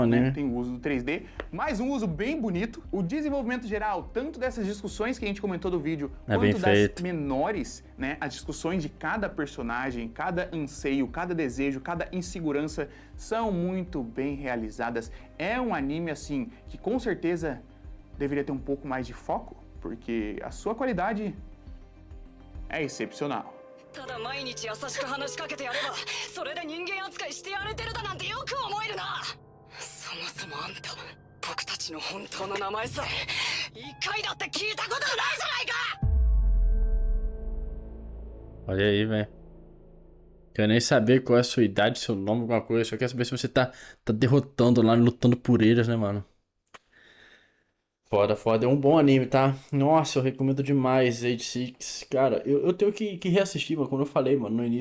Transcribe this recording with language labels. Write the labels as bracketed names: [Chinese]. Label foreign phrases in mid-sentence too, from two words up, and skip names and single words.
[Portuguese] né, tem o uso do 3D, mas um uso bem bonito. O desenvolvimento geral, tanto dessas discussões que a gente comentou do vídeo, quanto das menores, né, as discussões de cada personagem, cada anseio, cada desejo, cada insegurança, são muito bem realizadas. É um anime, assim, que com certeza deveria ter um pouco mais de foco, porque a sua qualidade é excepcional. [Japanese] ただ毎日優しく話しかけてやればそれで人間扱いしてやれてるだなんてよく思えるな。そもそもあんた僕たちの本当の名前さえ一回だって聞いたことないじゃないか。 [Portuguese] Olha aí, velho. Quero nem saber qual é a sua idade, seu nome, alguma coisa. Só quero saber se você tá derrotando lá, lutando por eles, né, mano? Foda, foda. É um bom anime, tá? Nossa, eu recomendo demais Age 6. Cara, eu tenho que reassistir, mano. Como eu falei, mano, no início.